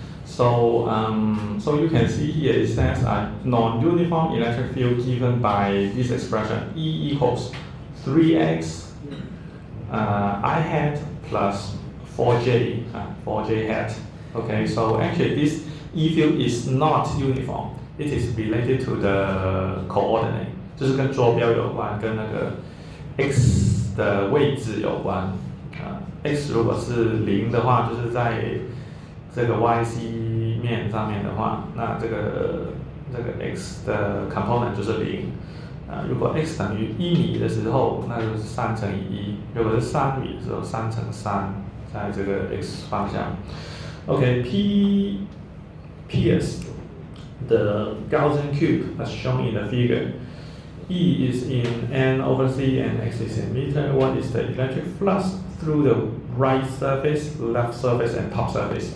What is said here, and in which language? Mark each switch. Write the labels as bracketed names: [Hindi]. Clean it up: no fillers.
[English] So, so you can see here it says a non-uniform electric field given by this expression E equals 3x I hat plus 4j, 4j hat. Okay, so actually this E field is not uniform. It is related to the coordinate， [Chinese] 就是跟坐标有关，跟那个 x 的位置有关。 x 如果是0的话，就是在这个 yc 面上面的话，那这个 x 的 component 就是0。如果 x 等于1米的时候，那就是3乘以1；如果是3米的时候，3乘3，在这个 x 方向。 [English] Okay, P is the Gaussian cube as shown in the figure. E is in n over c and x is in meter. What is the electric flux through the right surface, left surface, and top surface?